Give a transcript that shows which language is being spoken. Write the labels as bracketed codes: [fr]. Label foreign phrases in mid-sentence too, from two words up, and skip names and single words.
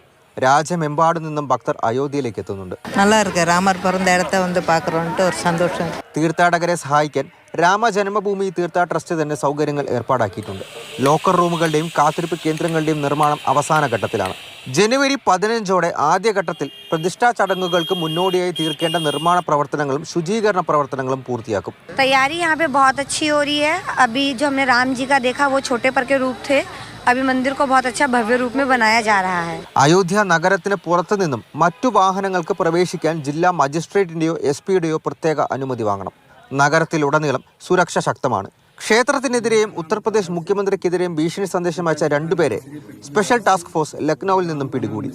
[ml] രാജ്യമെമ്പാടും നിന്നും ഭക്തർ അയോധ്യയിലേക്ക് എത്തുന്നുണ്ട്. തീർത്ഥാടകരെ സഹായിക്കാൻ രാമജന്മഭൂമി തീർത്ഥാടന ട്രസ്റ്റ് തന്നെ സൗകര്യങ്ങൾ ഏർപ്പാടാക്കിയിട്ടുണ്ട്. ലോക്കർ റൂമുകളുടെയും കാത്തിരിപ്പ് കേന്ദ്രങ്ങളുടെയും നിർമ്മാണം അവസാന ഘട്ടത്തിലാണ്. ജനുവരി 15 ആദ്യഘട്ടത്തിൽ പ്രതിഷ്ഠാ ചടങ്ങുകൾക്ക് മുന്നോടിയായി തീർക്കേണ്ട നിർമ്മാണ പ്രവർത്തനങ്ങളും ശുചീകരണ പ്രവർത്തനങ്ങളും പൂർത്തിയാക്കും. [hi] तैयारी यहाँ पे बहुत अच्छी हो रही है. अभी जो हमने राम जी का देखा वो छोटे पर के रूप थे. अभी मंदिर को बहुत अच्छा भव्य रूप में बनाया जा रहा है. [ml] അയോധ്യ നഗരത്തിന് പുറത്തു നിന്നും മറ്റു വാഹനങ്ങൾക്ക് പ്രവേശിക്കാൻ ജില്ലാ മജിസ്ട്രേറ്റിന്റെയോ SP-യുടെയോ പ്രത്യേക അനുമതി വാങ്ങണം. നഗരത്തിലുടനീളം സുരക്ഷ ശക്തമാണ്. ക്ഷേത്രത്തിനെതിരെയും ഉത്തർപ്രദേശ് മുഖ്യമന്ത്രിക്കെതിരെയും ഭീഷണി സന്ദേശം അയച്ച 2 പേരെ സ്പെഷ്യൽ ടാസ്ക് ഫോഴ്സ് ലക്നൌവിൽ നിന്നും പിടികൂടി.